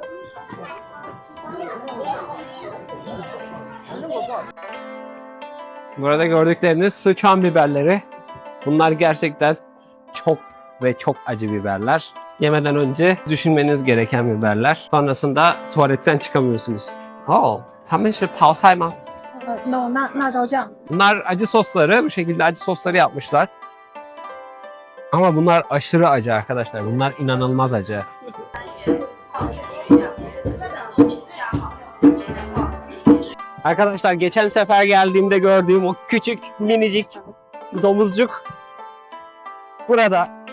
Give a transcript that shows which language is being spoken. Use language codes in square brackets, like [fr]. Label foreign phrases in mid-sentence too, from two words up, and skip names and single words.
[tr] Burada gördükleriniz sıçan biberleri. Bunlar gerçekten çok ve çok acı biberler. Yemeden önce düşünmeniz gereken biberler. Sonrasında tuvaletten çıkamıyorsunuz. [zh] Oh, 他们是泡菜吗? No, 辣椒酱. [tr] Bunlar acı sosları. Bu şekilde acı sosları yapmışlar. Ama bunlar aşırı acı arkadaşlar. Bunlar inanılmaz acı. Arkadaşlar geçen sefer geldiğimde gördüğüm o küçük minicik domuzcuk burada.